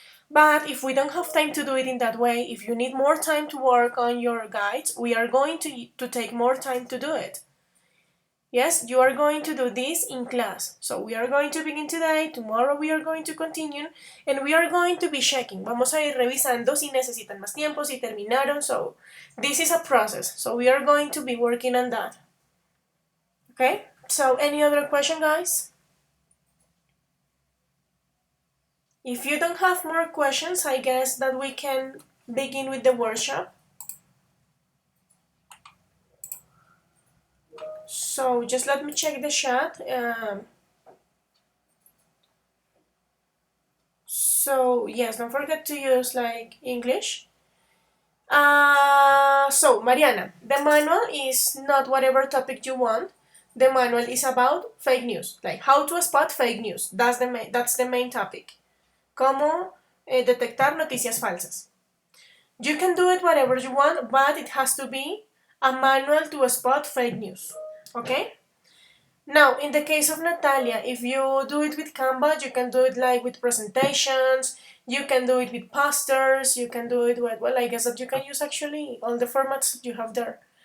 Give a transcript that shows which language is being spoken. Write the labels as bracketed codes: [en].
[en] But if we don't have time to do it in that way, if you need more time to work on your guides, we are going to take more time to do it. Yes, you are going to do this in class. So we are going to begin today, tomorrow we are going to continue, and we are going to be checking. [es] Vamos a ir revisando si necesitan más tiempo, si terminaron. [en] So this is a process. So we are going to be working on that. Okay? So any other question, guys? If you don't have more questions, I guess that we can begin with the workshop. So just let me check the chat. So yes, don't forget to use like English. So Mariana, the manual is not whatever topic you want. The manual is about fake news, like how to spot fake news. That's the main topic. [es] Cómo detectar noticias falsas. [en] You can do it whatever you want, but it has to be a manual to spot fake news. Okay? Now, in the case of Natalia, if you do it with Canva, you can do it like with presentations, you can do it with posters, you can do it with, well, I guess that you can use actually all the formats that you have there.